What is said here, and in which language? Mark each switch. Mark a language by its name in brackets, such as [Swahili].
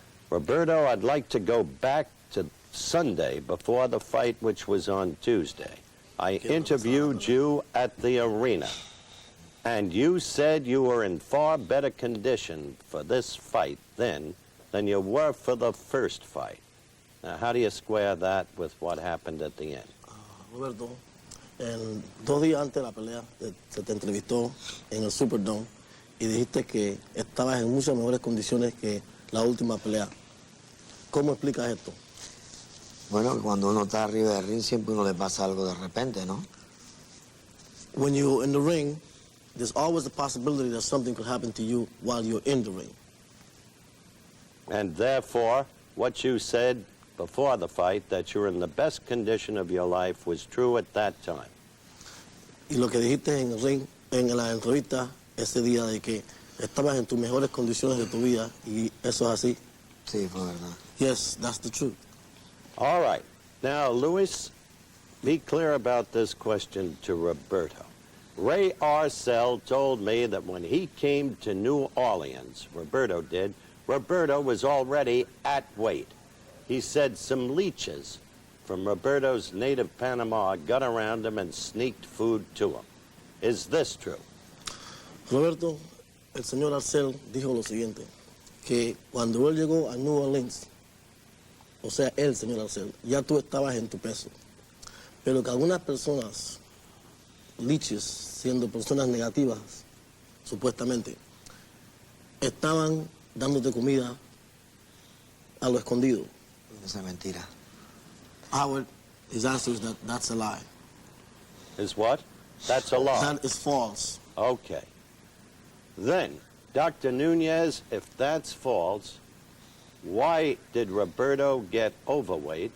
[English] Roberto, I'd like to go back to Sunday before the fight, which was on Tuesday. I interviewed you at the arena, and you said you were in far better condition for this fight then than you were for the first fight. Now, how do you square that with what happened at the end? [Spanish] Roberto, 2 días antes de la pelea se te entrevistó en el Superdome y dijiste que estabas en muchas mejores condiciones que la última pelea. ¿Cómo explicas esto? Bueno, cuando uno está arriba del ring siempre uno le pasa algo de repente, ¿no? [English] When you're in the ring, there's always the possibility that something could happen to you while you're in the ring. And therefore, what you said before the fight, that you're in the best condition of your life, was true at that time. [Spanish] Y lo que dijiste en el ring, en la entrevista, ese día de que estabas en tus mejores condiciones de tu vida, y eso es así. Sí, fue verdad. [English] Yes, that's the truth. All right. Now, Luis, be clear about this question to Roberto. Ray Arcel told me that when he came to New Orleans, Roberto did, Roberto was already at weight. He said some leeches from Roberto's native Panama got around him and sneaked food to him. Is this true? [Spanish] Roberto, el señor Arcel dijo lo siguiente, que cuando él llegó a New Orleans, o sea, el señor Arcel, ya tú estabas en tu peso, pero que algunas personas, leeches, siendo personas negativas, supuestamente, estaban dándote comida a lo escondido. Esa es mentira. [English] Howard, his answer is that that's a lie. Is what? That's a lie. That is false. Okay. Then, Dr. Nunez, if that's false, why did Roberto get overweight?